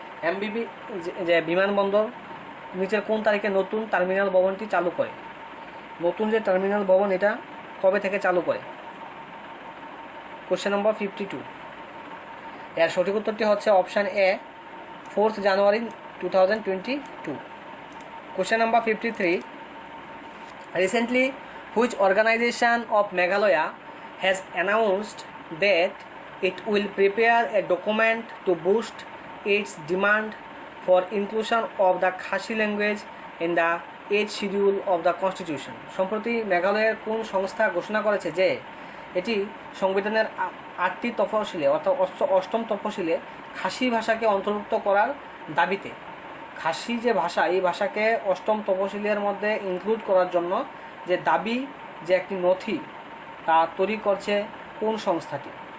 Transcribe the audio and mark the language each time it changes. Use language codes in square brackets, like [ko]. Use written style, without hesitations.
[bn] এমবিবি যে বিমানবন্দর নিচের কোন তারিখে নতুন টার্মিনাল ভবনটি চালু করে? নতুন যে টার্মিনাল ভবন এটা কবে থেকে চালু করে? কোশ্চেন নম্বর 52, এর সঠিক উত্তরটি হচ্ছে option A, 4th January 2022। [en] Question number 53, recently which organization of Meghalaya has announced that it will prepare a document to boost its demand for inclusion of the Khashi language in the 8th schedule of the constitution? [bn] সম্প্রতি মেঘালয়ের কোন সংস্থা ঘোষণা করেছে যে এটি সংবিধানের 8টি তফসিলে অর্থাৎ 8ম তফসিলে খাসি ভাষাকে অন্তর্ভুক্ত করার দাবিতে? খাসি যে ভাষা, এই ভাষাকে 8ম তফসিলের মধ্যে ইনক্লুড করার জন্য যে দাবি, যে একটি নথি তা তৈরি করছে কোন সংস্থাটি?